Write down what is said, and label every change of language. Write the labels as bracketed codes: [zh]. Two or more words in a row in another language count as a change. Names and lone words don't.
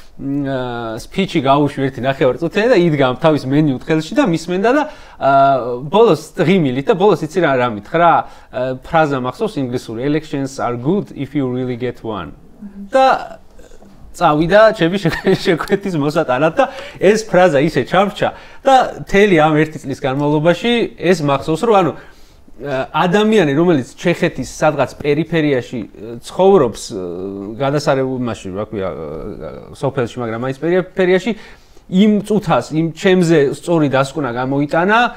[ka] სპიჩი გაუშვი ერთი ნახევარწუთიანი და იდგა თავის მენიუდ ხელში და მისმენდა და ბოლოს ღიმილით და ბოლოს იცი რა მითხრა ფრაზა მახსოვს ინგლისური [en] elections are good if you really get one [ka] და წავიდა ჩემი შეკვეთის მოსატანად და ეს ფრაზა ისე ჩამრჩა და თელი ამ ერთი წლის განმავლობაში ეს მახსოვს რომ ანუ ადამიანი რომელიც ჩეხეთის სადღაც პერიფერიაში ცხოვრობს გადასარევებაში რა ქვია სოფელში მაგრამ მაინც პერიფერიაში იმ წუთას იმ ჩემზე სწორი დასკვნა გამოიტანა